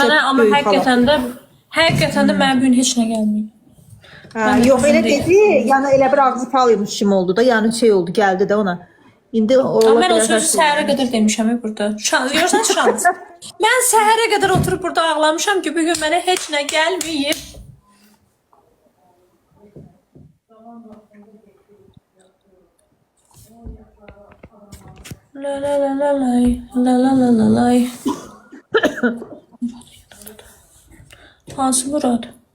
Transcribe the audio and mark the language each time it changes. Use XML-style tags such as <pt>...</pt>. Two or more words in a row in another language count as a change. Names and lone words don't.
<az>Mənə amma həqiqətən də mənə bu gün heç nə gəlməyib. Yox elə dedi, yəni elə bir ağzı falıymış kimi oldu da, yəni şey oldu, gəldi də ona. İndi mən o sözü səhərə qədər demişəm burada. Görürsən şans. Mən səhərə qədər oturub burada ağlamışam ki, bu gün mənə heç nə gəlməyib. La la la la lay, la la la la lay. Hansı Murad?</az>